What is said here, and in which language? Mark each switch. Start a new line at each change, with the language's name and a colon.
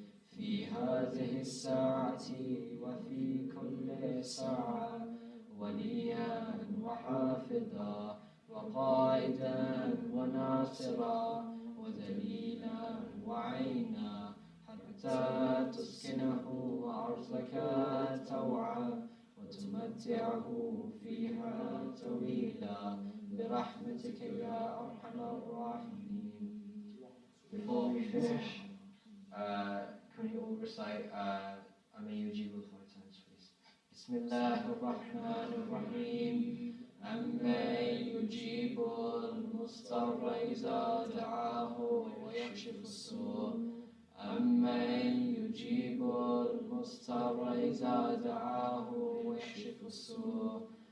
Arabic: في هذه الساعة وفي كل ساعة وليا وحافظا وقائدا وناصرا ودليلا وعينا حتى تسكنه أرضك توعا وتمتعه فيها طويلا برحمتك يا أرحم الراحمين.
English: Before we finish, can we all recite
Arabic: أمن يجيب الفوتات
English: please?
Arabic: بسم الله الرحمن الرحيم. أمن يجيب المضطر إذا دعاه ويكشف السوء. أمن يجيب المضطر إذا دعاه ويكشف السوء.